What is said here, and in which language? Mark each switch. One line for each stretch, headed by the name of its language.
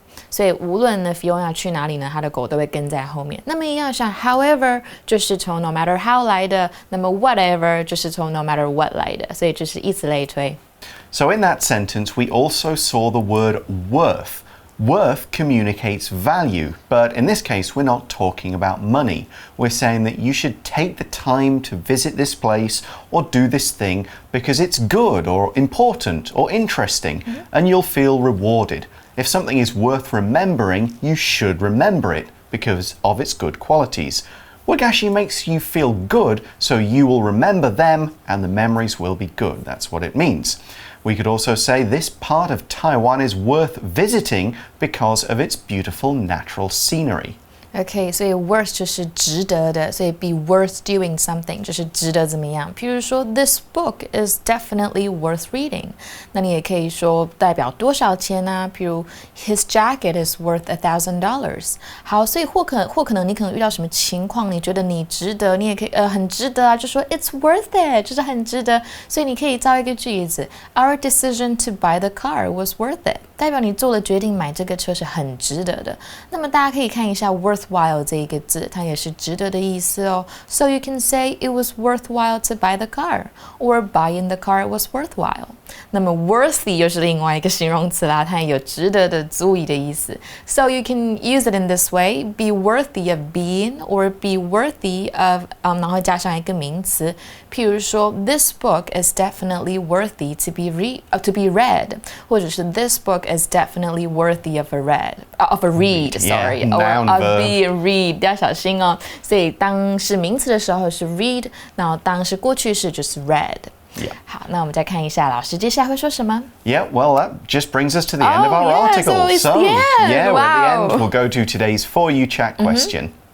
Chinese: 所以无论呢 Fiona 去哪里呢，她的狗都会跟在后面。那么一样像 however 就是从 no matter how 来的，那么 whatever 就是从 no matter what 来的，所以就是以此类推。
English: So in that sentence, we also saw the word worth. Worth communicates value, but in this case, we're not talking about money. We're saying that you should take the time to visit this place or do this thing because it's good or important or interesting, and you'll feel rewarded. If something is worth remembering, you should remember it because of its good qualities. Wagashi makes you feel good, so you will remember them and the memories will be good. That's what it means. We could also say this part of Taiwan is worth visiting because of its beautiful natural scenery.
Chinese: OK， 所以 worth 就是值得的，所以
English: be worth doing something
Chinese: 就是值得怎么样。譬如说
English: this book is definitely worth reading，
Chinese: 那你也可以说代表多少钱啊？譬如
English: his jacket is worth $1,000。
Chinese: 好，所以或可能你可能遇到什么情况，你觉得你值得，你也可以很值得啊，就说
English: it's worth it，
Chinese: 就是很值得。所以你可以造一个句子 ，
English: Our decision to buy the car was worth it，
Chinese: 代表你做了决定买这个车是很值得的。那么大家可以看一下 worthwhile 这一个字，它也是值得的意思哦。
English: So you can say it was worthwhile to buy the car, or buying the car was worthwhile.
Chinese: 那么 worthy 又是另外一个形容词啦，它也有值得的、足以的意思。
English: So you can use it in this way: be worthy of being, or be worthy of
Chinese: 然后加上一个名词。譬如说
English: ，This book is definitely worthy to be read， 或者是 This book is definitely worthy of a read. Sorry, or of being read，
Chinese: 要小心哦。所以当是名词的时候是 read， 然后当是过去式就是 read。
English: Yeah.
Chinese: 好，那我们再看一下老师接下来会说什么。
English: Yeah, well, that just brings us to the end of our article. So we're at the end. We'll go to today's For You Chat question.